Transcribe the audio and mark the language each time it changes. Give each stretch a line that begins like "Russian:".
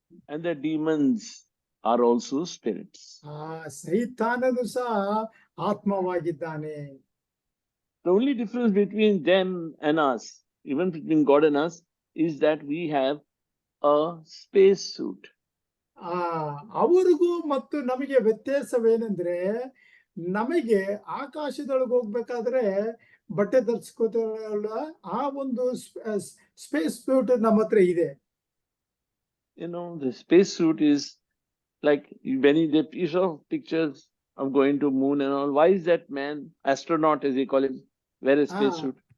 English: And the demons are also spirits.
Kannada: ಸೈತಾನನು ಸಹ ಆತ್ಮವಾಗಿದ್ದಾನೆ.
English: The only difference between them and us, even between God and us, is that we have a space suit.
Kannada: ಅವರಿಗೂ ಮತ್ತು ನಮಗೆ ವ್ಯತ್ಯಾಸವೇನೆಂದ್ರೆ, ನಮಗೆ ಆಕಾಶದೊಳಗೆ ಹೋಗ್ಬೇಕಾದ್ರೆ ಬಟ್ಟೆ ಧರಿಸ್ಕೋತಾರಲ್ಲ, ಆ ಒಂದು ಸ್ಪೇಸ್ ಸೂಟ್ ನಮ್ಮ ಹತ್ರ ಇದೆ.
English: You know, the spacesuit is like when you saw pictures of going to moon and all. Why is that man, astronaut as they call him, wear a spacesuit?